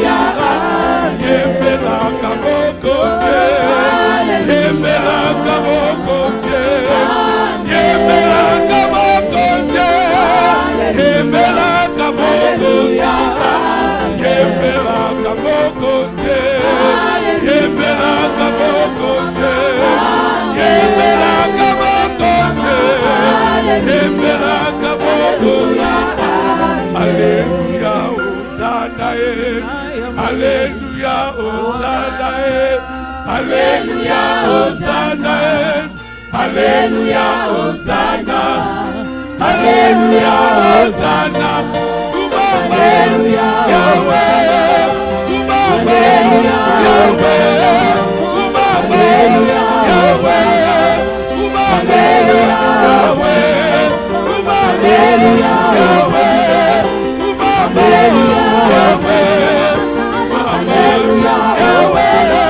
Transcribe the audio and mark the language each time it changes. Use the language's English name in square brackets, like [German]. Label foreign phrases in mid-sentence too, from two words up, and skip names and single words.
[Lingala] yembela kaboko je yembela kaboko je yembela kaboko je yembela kaboko yembela kaboko je yembela kaboko je yembela kaboko je yembela kaboko [French] Alléluia Hosanna Alléluia Hosanna Alléluia Hosanna Alléluia Hosanna Alléluia Hosanna Alléluia Yahweh Alléluia Yahweh Alléluia Yahweh Alléluia Yahweh Alléluia Yahweh Alléluia Yahweh Alléluia Yahweh